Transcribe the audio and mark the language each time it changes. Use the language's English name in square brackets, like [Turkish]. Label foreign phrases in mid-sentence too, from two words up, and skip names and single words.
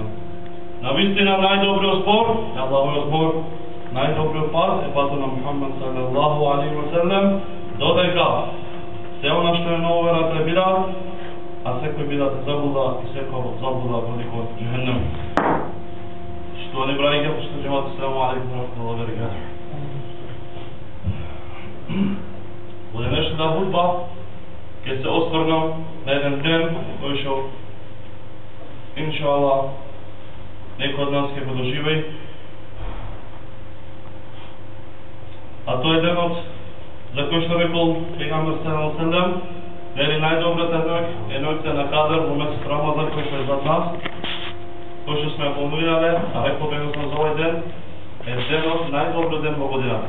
[Macedonian] Навистина најдобриот збор е Аллаховиот збор, најдобриот пат е патот на Мухамед [Arabic] صلى الله عليه وسلم, [Macedonian] додека се она што е ново е бира, а секој бира те заблуда и секој заблуда води кон џехенем. Штовани браќа, поштовани џемат, [Arabic] السلام عليكم ورحمة الله وبركاته. [Macedonian] Во денешната хутба ќе се осврнам на еден ден кој што иншаллах некој од нас ќе го доживеи. А тој е денот за кој што рекол пегамбер [Arabic] صلى الله عليه وسلم, [Macedonian] вели најдобрата ноќ е ноќта на Кадр во месец Рамазан кој што е зад нас, кој што сме поминале, а рекол бе за овој ден е денот, најдобриот ден во годината.